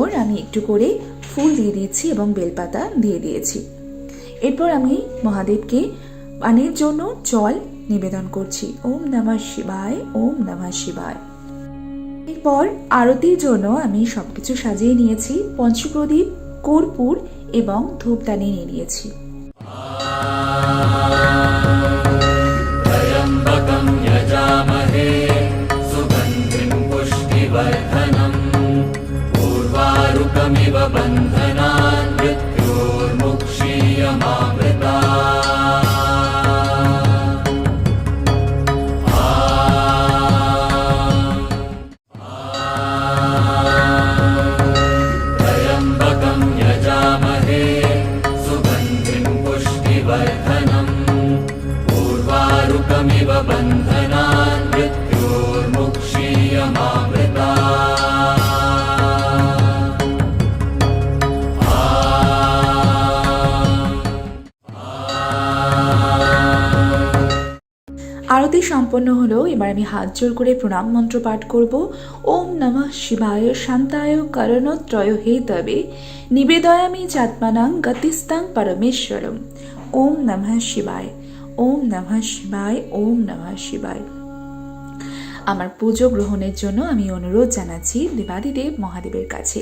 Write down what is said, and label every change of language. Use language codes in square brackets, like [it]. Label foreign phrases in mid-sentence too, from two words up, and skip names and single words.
[bn] আমি একটু করে ফুল দিয়ে দিয়েছি এবং বেলপাতা দিয়ে দিয়েছি। এরপর আমি মহাদেবকে পানের জন্য জল নিবেদন করছি। [sa] ওম নমঃ শিবায়, ওম নমঃ শিবায়। [bn] এরপর আরতির জন্য আমি সবকিছু সাজিয়ে নিয়েছি। পঞ্চপ্রদীপ, কর্পূর এবং ধূপদানি নিয়ে নিয়েছি। [sa] त्र्यम्बकं यजामहे सुगन्धिं पुष्टिवर्धनम् उर्वारुकमिव बन्धनान् मृत्योर्मुक्षीयमामृतात् त्र्यम्बकं यजामहे सुगन्धिं पुष्टिवर्धनम् उर्वारुकमिव बन्धनान् मृत्योर्मुक्षीयमामृतात् [bn] আরতি সম্পন্ন হলো। এবার আমি হাত জোর করে প্রণাম মন্ত্র পাঠ করব। [sa] ওম নমঃ শিবায় শান্তায় করণত্রয় হে তবে নিবেদয়ামি চাত্মানাং গতিস্তাং পরমেশ্বরম। ওম নমঃ শিবায়, ওম নমঃ শিবায়, ওম নমঃ শিবায়। [bn] আমার পুজো গ্রহণের জন্য আমি অনুরোধ জানাচ্ছি দেবাদিদেব মহাদেবের কাছে।